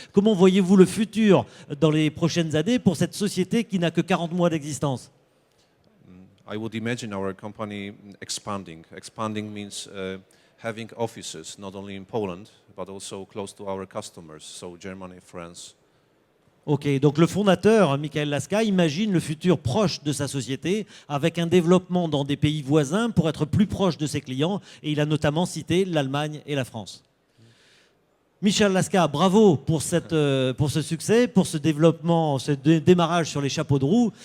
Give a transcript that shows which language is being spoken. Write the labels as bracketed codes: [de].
[fr] Comment voyez-vous le futur dans les prochaines années pour cette société qui n'a que 40 mois d'existence? [en] I would imagine our company expanding. Expanding means having offices not only in Poland, but also close to our customers, so Germany, France. [fr] Ok, donc le fondateur, Michael Laska, imagine le futur proche de sa société avec un développement dans des pays voisins pour être plus proche de ses clients, et il a notamment cité l'Allemagne et la France. Michel Laska, bravo pour ce succès, pour ce développement, ce démarrage sur les chapeaux de roue.